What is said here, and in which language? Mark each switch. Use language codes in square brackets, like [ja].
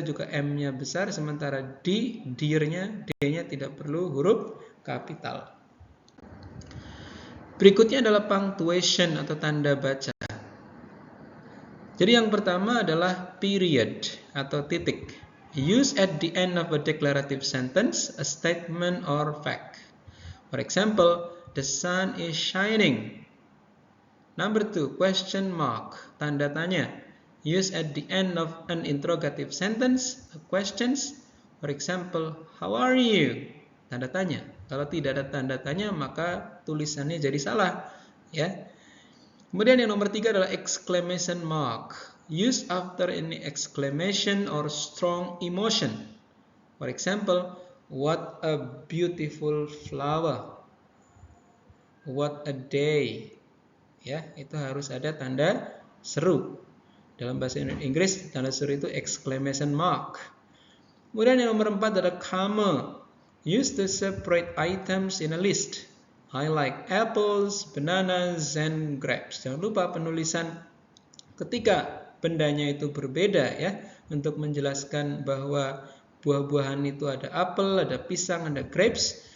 [id] juga M-nya besar, sementara dear-nya, D-nya tidak perlu huruf kapital. Berikutnya adalah punctuation atau tanda baca. Jadi yang pertama adalah period atau titik. [en] Use at the end of a declarative sentence, a statement or fact. For example, the sun is shining. Number 2, question mark, [id] tanda tanya. [en] Use at the end of an interrogative sentence, a questions. For example, how are you? [id] Tanda tanya. Kalau tidak ada tanda tanya, maka tulisannya jadi salah. Ya. Kemudian yang nomor 3 adalah exclamation mark. [en] Use after any exclamation or strong emotion. For example, what a beautiful flower. What a day. [id] Ya, itu harus ada tanda seru. Dalam bahasa Inggris, tanda seru itu exclamation mark. Kemudian yang nomor 4 adalah comma. [en] Use to separate items in a list. I like apples, bananas, and grapes. [id] Jangan lupa penulisan ketika bendanya itu berbeda ya, untuk menjelaskan bahwa buah-buahan itu ada apel, ada pisang, ada grapes.